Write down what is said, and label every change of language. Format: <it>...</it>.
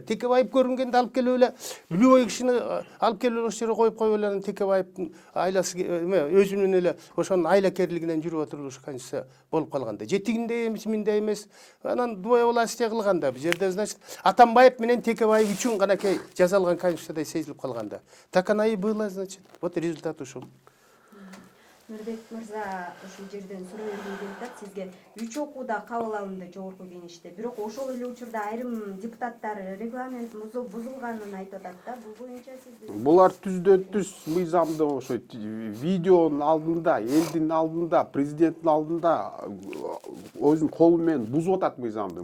<ky>Текебаев көрүнгөндө алып келип эле Үлүбөй кишини алып келип ошол жерге коюп коюп эле Текебаевдин айласы өзүнүн эле ошонун айлакерлигинен жүрүп отуруп ушу конституция болуп калганда. Жетигиндей эмес, миндей эмес. Анан двоевластие кылганда, бул жерде значит Атамбаев менен Текебаев үчүн ганакей жазалган конституциядай сезилип калганда.</ky> <ru>Так оно и было, значит. Вот результат</ru> <ky>ушул. Нурбек мырза, ушул жерден суроо бергим келип атат. Сизге 3 окууда кабыл алынды жогорку кеңеште. Бирок ошол эле учурда айрым депутаттар регламент бузулганын айтып атат да. Бул боюнча сиз Булар түздөн түз мыйзамды ошо видеонун алдында, элдин алдында, президенттин алдында өзүнүн колу менен бузуп атат мыйзамды.</ky>